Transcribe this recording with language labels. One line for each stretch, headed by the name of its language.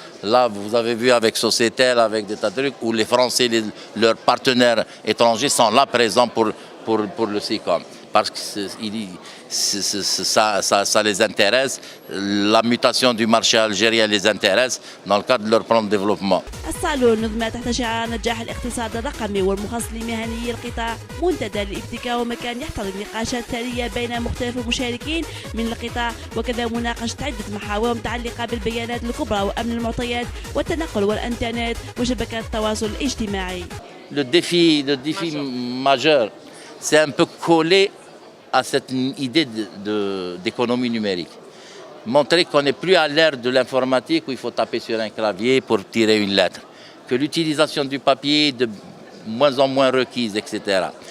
French: Là, vous avez vu avec Sociétel, avec des tas de trucs, où les Français, leurs partenaires étrangers sont là présents pour le SICOM. Parce que ça les intéresse, la mutation du marché algérien les intéresse dans le cadre de leur plan de développement.
Arabic: الصالون نظم تحت شعار نجاح الاقتصاد الرقمي والمخصص لمهنيي القطاع، منتدى للابتكار ومكان يحتضن نقاشات ثرية بين مختلف المشاركين من القطاع، وكذا مناقشة عدة محاور متعلقة بالبيانات الكبرى وأمن المعطيات والتنقل والإنترنت وشبكات التواصل الاجتماعي.
French: Le défi majeur, c'est un peu collé à cette idée d'économie numérique. Montrer qu'on n'est plus à l'ère de l'informatique où il faut taper sur un clavier pour tirer une lettre, que l'utilisation du papier est de moins en moins requise, etc.